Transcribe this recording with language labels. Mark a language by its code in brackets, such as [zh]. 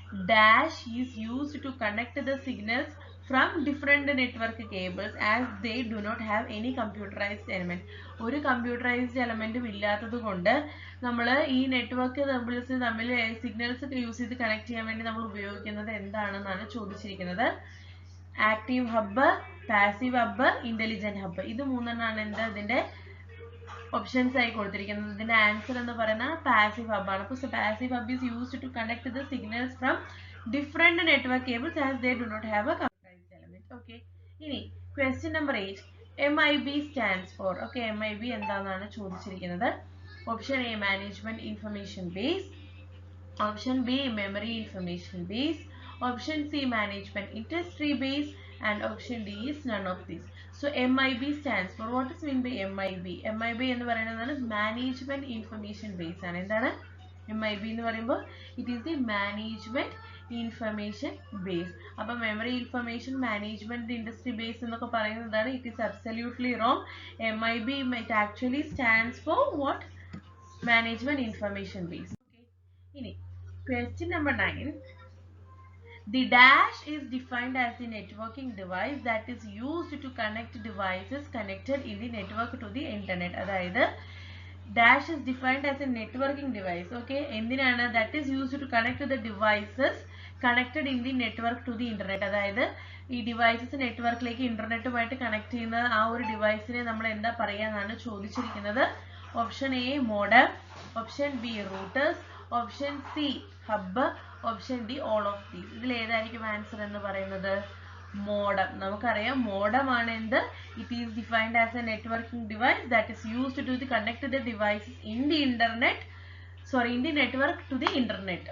[en] Dash is used to connect the signals from different network cables as they do not have any computerized element. [ml] ഒരു computerised എലമെന്റും ഇല്ലാത്തത് കൊണ്ട് നമ്മൾ ഈ network തമ്മിൽ signals use ചെയ്ത് connect ചെയ്യാൻ വേണ്ടി നമ്മൾ ഉപയോഗിക്കുന്നത് എന്താണെന്നാണ് ചോദിച്ചിരിക്കുന്നത്. Active hub, passive hub, intelligent hub. ഇത് മൂന്നെണ്ണമാണ് എന്താ ഇതിന്റെ ഓപ്ഷൻസ് ആയി കൊടുത്തിരിക്കുന്നത്. ഇതിന്റെ ആൻസർ എന്ന് പറയുന്നത് പാസീവ് ഹബ്ബാണ്. അപ്പോൾ [en] Passive hub is used to connect the signals from different network cables as they do not have a computerised element. Okay. [ml] ഇനി question number 8. [en] MIB stands for. [ml] Okay, MIB എന്താണെന്നാണ് ചോദിച്ചിരിക്കുന്നത്. Option A management information base, [en] Option B memory information base, option C management industry base and option D is none of these. So MIB stands for, what is mean by MIB? MIB [ml] എന്ന് പറയുന്നത് [en] management information base ആണ്. [ml] എന്താണ് MIB എന്ന് പറയുമ്പോൾ [en] it is the management information base. [ml] അപ്പോൾ memory information management industry base എന്നൊക്കെ പറയുന്നതാണ്. [en] It is absolutely wrong. MIB it actually stands for what? Management information base. Okay. [ml] ഇനി [en] question number 9. The dash is defined as the networking device that is used to connect devices connected in the network to the internet. [ml] അതായത് [en] dash is defined as a networking device. Okay, [ml] എന്തിനാണ്? [en] That is used to connect the devices connected in the network to the internet. [ml] അതായത് ഈ devices നെറ്റ്വർക്കിലേക്ക് ഇന്റർനെറ്റുമായിട്ട് connect ചെയ്യുന്ന ആ ഒരു ഡിവൈസിനെ നമ്മൾ എന്താ പറയാന്നാണ് ചോദിച്ചിരിക്കുന്നത്. [en] Option A modem, option B routers, option C hub, option D all of these. [ml] ഇതിൽ ഏതായിരിക്കും ആൻസർ എന്ന് പറയുന്നത്? മോഡം. നമുക്കറിയാം മോഡം ആണ് എന്ത്, [en] It is defined as a networking device that is used to connect the devices in the network to the internet.